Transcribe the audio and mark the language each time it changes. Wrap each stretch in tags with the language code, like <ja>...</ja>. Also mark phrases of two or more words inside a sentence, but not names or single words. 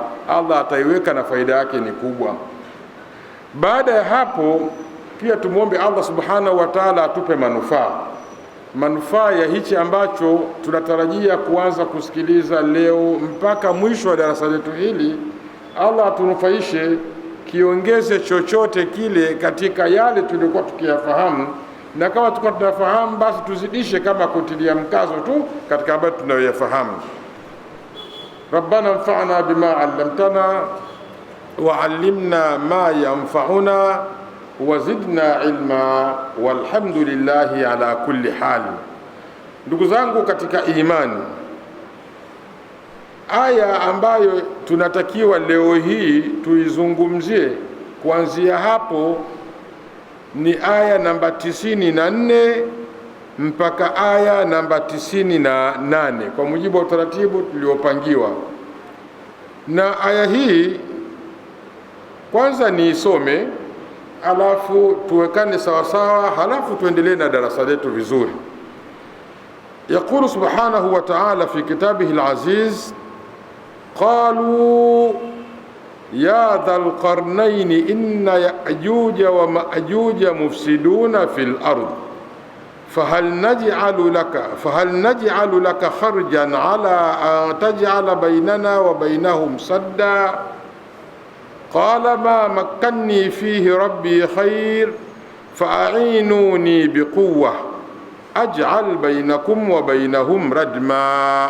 <sw>Allah ataiweka na faida yake ni kubwa. Baada ya hapo, pia tumuombe Allah</sw> <ar>سبحانه وتعالى</ar> <sw>atupe manufaa ya hichi ambacho tunatarajia kuanza kusikiliza leo mpaka mwisho wa darasa letu hili. Allah atunufaishe, kiongeze chochote kile katika yale tulikuwa tukiyafahamu, na kama tulikuwa tunafahamu basi tuzidishe kama kutilia mkazo tu katika ambayo tunayoyafahamu.</sw> <ar>ربنا انفعنا بما علمتنا وعلمنا ما ينفعنا وزدنا علما والحمد لله على كل حال.</ar> <sw>Ndugu zangu katika imani, aya ambayo tunatakiwa leo hii tuizungumzie kuanzia hapo ni aya namba 94 mpaka aya namba 98 kwa mujibu wa utaratibu tuliopangiwa. Na aya hii kwanza niisome, alafu tuwekane sawasawa, halafu tuendelee na darasa letu vizuri.</sw> <ar>يقول سبحانه وتعالى في كتابه العزيز قالوا يا ذا القرنين إن يأجوج ومأجوج مفسدون في الأرض فهل نجعل لك خرجا على أن تجعل بيننا وبينهم سدا قال ما مكني فيه ربي خير فأعينوني بقوة أجعل بينكم وبينهم ردما.</ar>